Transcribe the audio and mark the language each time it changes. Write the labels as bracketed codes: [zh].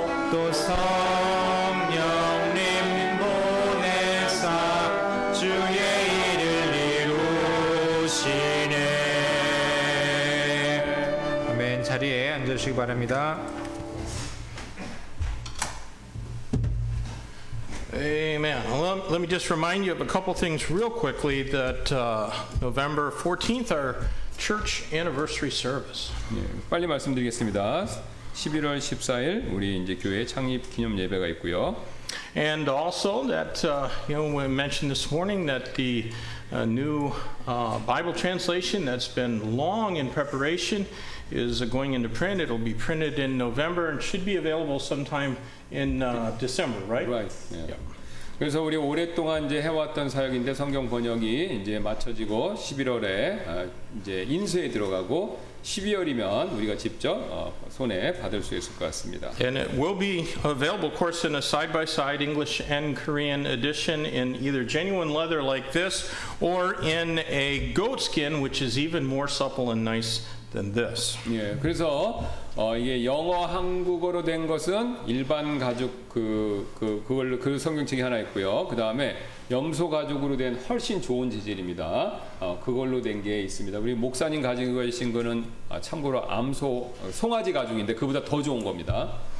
[ko] 또 성령님 보내사 주의 일을 이루시네. 아멘. 자리에 앉으시기 바랍니다. [en] Amen. Well, let me just remind you of a couple things real quickly that November 14th, our church anniversary service. [ko] 예, 빨리 말씀드리겠습니다. 11월 14일 우리 이제 교회 창립 기념 예배가 있고요. [en] And also that, we mentioned this morning that the new Bible translation that's been long in preparation is going into print. It'll be printed in November and should be available sometime in December, right? Right. 예. Yeah. [ko] 그래서 우리 오랫동안 이제 해왔던 사역인데 성경 번역이 이제 마쳐지고 11월에 이제 인쇄에 들어가고 12월이면 우리가 직접 손에 받을 수 있을 것 같습니다. [en] And it will be available, of course, in a side-by-side English and Korean edition in either genuine leather like this or in a goat skin, which is even more supple and nice than this. [ko] 예, 그래서 이게 영어 한국어로 된 것은 일반 가죽 그걸로 그 성경책이 하나 있고요. 그 다음에 염소 가죽으로 된 훨씬 좋은 재질입니다. 그걸로 된 게 있습니다. 우리 목사님 가지고 계신 거는 참고로 송아지 가죽인데 그보다 더 좋은 겁니다.